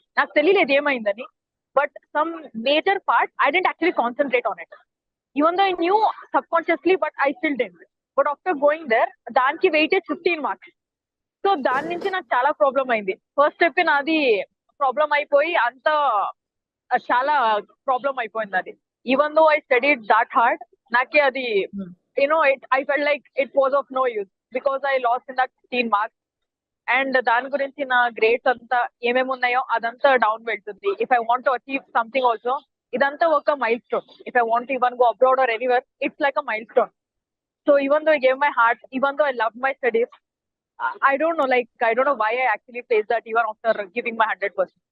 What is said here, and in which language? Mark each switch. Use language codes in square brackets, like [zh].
[te] నాకు తెలియలేదు ఏమైందని. [en] But some major part I didn't actually concentrate on it. Even though I knew subconsciously, but I still didn't. But after going there, [te] దానికి [en] weightage 15 marks. [te] So దాని నుంచి నాకు చాలా problem అయింది. ఫస్ట్ స్టెప్ నాది ప్రాబ్లం అయిపోయి అంత చాలా ప్రాబ్లం అయిపోయింది అది. [en] even though I studied that hard, [te] నాకే అది [en] I felt like it was of no use because I lost in that 15 marks. [te] And దాని గురించి నా గ్రేడ్స్ అంతా ఏమేమి ఉన్నాయో అదంతా డౌన్ వెళ్తుంది. [en] if I want to achieve something also, [te] ఇదంతా ఒక [en] Milestone. If I want even go abroad or anywhere, it's like a milestone. So even though I gave my heart, even though I love my studies, I don't know why I actually faced that even after giving my 100%.